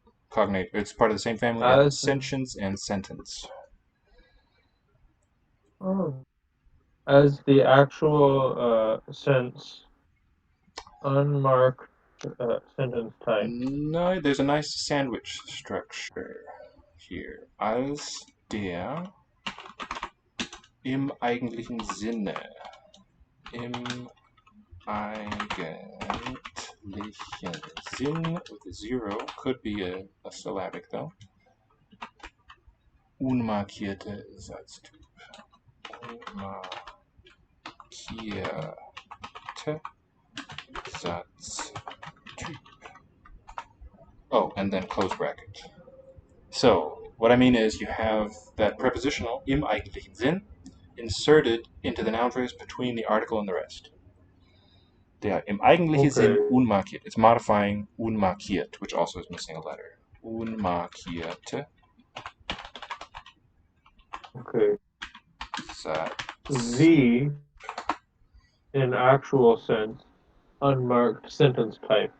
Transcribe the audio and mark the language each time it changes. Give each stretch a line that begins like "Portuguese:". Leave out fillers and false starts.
English: Cognate, it's part of the same family as sentience and sentence. Oh. As the actual sense, unmarked sentence type. No, there's a nice sandwich structure here.
German: Als der im eigentlichen Sinne. Im eigentlichen Sinn
English: with a zero. Could be a syllabic though.
German: Unmarkierte Satztyp. Unmarkierte Satztyp.
English: Oh, and then close bracket. So, what I mean is you have that prepositional
German: im eigentlichen Sinn
English: inserted into the noun phrase between the article and the rest.
German: Der im eigentlichen Sinn unmarkiert.
English: It's modifying unmarkiert, which also is missing a letter.
German: Unmarkierte.
English: Okay. The, in actual sense, unmarked sentence type.